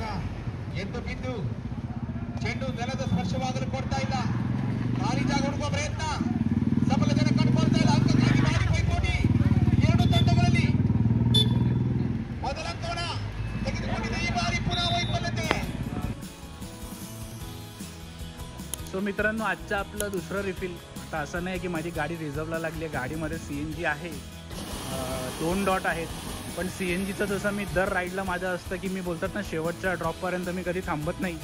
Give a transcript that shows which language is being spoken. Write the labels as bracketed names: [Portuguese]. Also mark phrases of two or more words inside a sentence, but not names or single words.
[Kannada] ಎದ್ದು ಬಿದ್ದು ಚೆಂಡು ನೆಲದ ಸ್ಪರ್ಶವಾಗಲು ಕೊಡ್ತಾ ಇಲ್ಲ. ಖಾಲಿ ಜಾಗ ಹುಡುಕುವ ಪ್ರಯತ್ನ ಸಫಲ ಜನ ಕಂಡುಕೊಳ್ತಾ ಇಲ್ಲ. ಅಂಕಕ್ಕಾಗಿ ಭಾರಿ ಪೈಪೋಟಿ ಎರಡು ತಂಡಗಳಲ್ಲಿ. ಮೊದಲ ಅಂಕವನ್ನ ತೆಗೆದುಕೊಂಡಿದೆ ಈ ಬಾರಿ ಪುನಃ ವೈಫಲ್ಯತೆ. [Marathi] सो मित्रांनो आजचं आपलं दुसरं रिफिल. आता असं नाही की माझी गाडी रिझर्वला लागली आहे. गाडीमध्ये CNG आहे, 2 डॉट आहेत. पण CNGचं जसं मी दर राईडला माझं असतं की मी बोलतात ना शेवटच्या ड्रॉपपर्यंत मी कधी थांबत नाही.